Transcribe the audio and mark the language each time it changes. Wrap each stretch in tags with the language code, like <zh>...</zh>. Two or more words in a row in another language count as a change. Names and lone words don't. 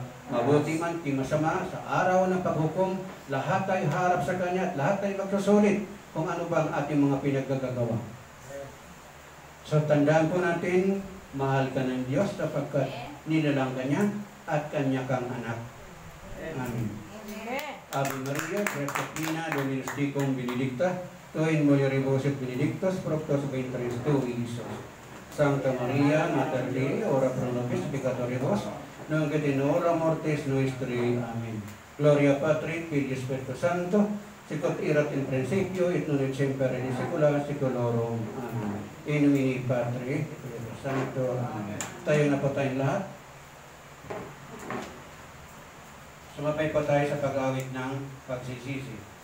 <tl>Mabuti man, di masama, sa araw ng paghukom, lahat tayo harap sa Kanya at lahat tayo magsusulit kung ano ba ang ating mga pinaggagawa. So tandaan po natin, mahal ka ng Diyos sapagkat nilalang ka niya at kanya kang anak. Amen.</tl> <la>Ave Maria, Gracia Plena, Dominus Tecum, Benedicta, tu in mulieribus et benedictus fructus ventris tui, Iesus. Sancta Maria, Mater Dei, ora pro nobis peccatoribus, nunc et in hora mortis nostri. Amen. Gloria Patri, Filii, Spiritus Sancto, sicut erat in principio et nunc et semper in saecula saeculorum. Amen. In nomine Patri, Spiritus Sancto.</la> <tl>Amen. Tayo na po tayong lahat. Sumabay po tayo sa pag-awit ng pagsisisi.</tl>